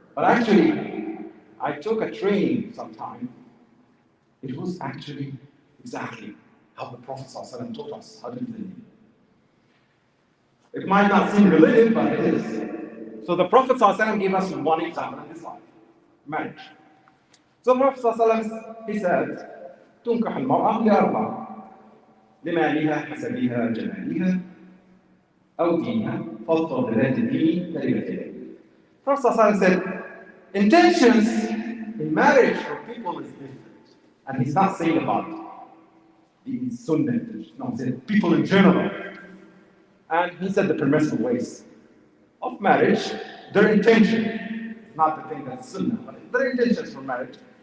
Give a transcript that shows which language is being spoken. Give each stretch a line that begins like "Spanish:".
English: But actually, I took a training sometime. It was actually exactly how the Prophet ﷺ taught us how to do it. It might not seem related, but it is. So the Prophet ﷺ gave us one example in this life, marriage. So the Prophet ﷺ, he said,
Arabic: تنكح المرأة لأربع لمالها حسبها جمالها أو دينها فاظفر بذات الدين تربت يديك.
English: Prophet ﷺ said, intentions in marriage for people is different. And he's not saying about the sunnah, no, he's saying people in general. And he said the permissible ways of marriage, their intention is not the thing that's sunnah, but their intentions for marriage.